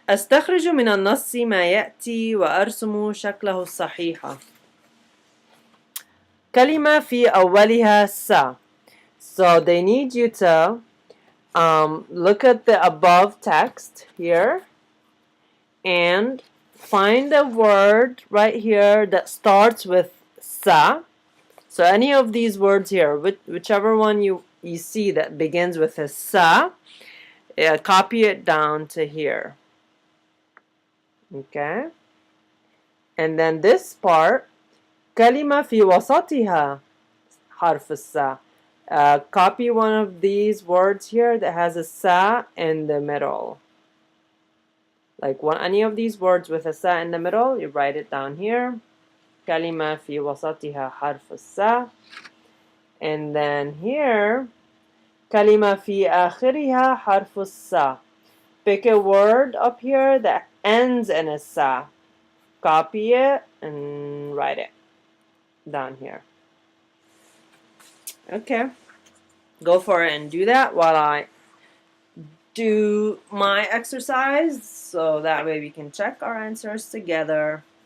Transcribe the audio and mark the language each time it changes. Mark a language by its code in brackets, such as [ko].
[ar] أستخرج من النص ما يأتي وأرسم شكله الصحيح. كلمة في أولها sa. [en] So they need you to look at the above text here and find a word right here that starts with sa. So any of these words here, whichever one you see that begins with a sa, copy it down to here. Okay? And then this part, [ar] كلمة في وسطها حرف السا. [en] Copy one of these words here that has a sa in the middle. Like any of these words with a sa in the middle, you write it down here. [ar] كلمة في وسطها حرف السا. [en] And then here, [ar] كلمة في آخرها حرف السا. [en] Pick a word up here that ends in a sa. Copy it and write it down here. Okay. Go for it and do that while I do my exercise, so that way we can check our answers together.